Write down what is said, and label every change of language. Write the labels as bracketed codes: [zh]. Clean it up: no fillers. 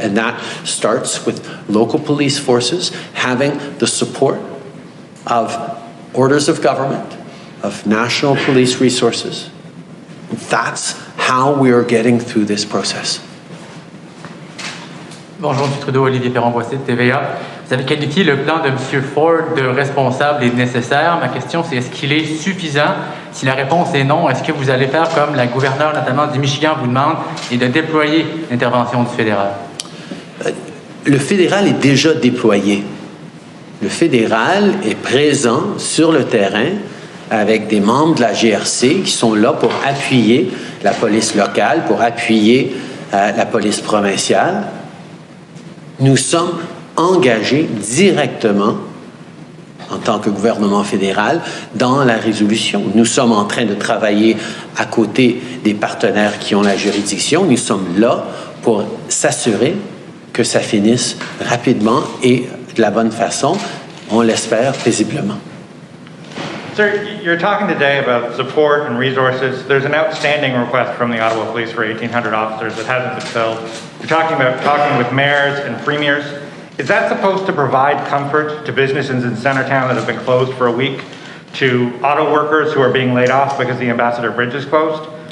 [en] And that starts with local police forces having the support of orders of government, of national police resources. That's how we are getting through this process. [fr] Bonjour, M. Trudeau, Olivier Perron-Boissé de TVA. Vous avez qualifié le plan de M. Ford de responsable et de nécessaire. Ma question, c'est est-ce qu'il est suffisant? Si la réponse est non, est-ce que vous allez faire comme la gouverneure, notamment du Michigan, vous demande, et de déployer l'intervention du fédéral? Le fédéral est déjà déployé. Le fédéral est présent sur le terrain avec des membres de la GRC qui sont là pour appuyer la police locale, pour appuyer la police provinciale. Nous sommes engagés directement, en tant que gouvernement fédéral, dans la résolution. Nous sommes en train de travailler à côté des partenaires qui ont la juridiction. Nous sommes là pour s'assurer que ça finisse rapidement et de la bonne façon, on l'espère paisiblement. [en] Sir, you're talking today about support and resources. There's an outstanding request from the Ottawa Police for 1,800 officers that hasn't been filled. You're talking about talking with mayors and premiers. Is that supposed to provide comfort to businesses in Centretown that have been closed for a week, to auto workers who are being laid off because the Ambassador Bridge is closed?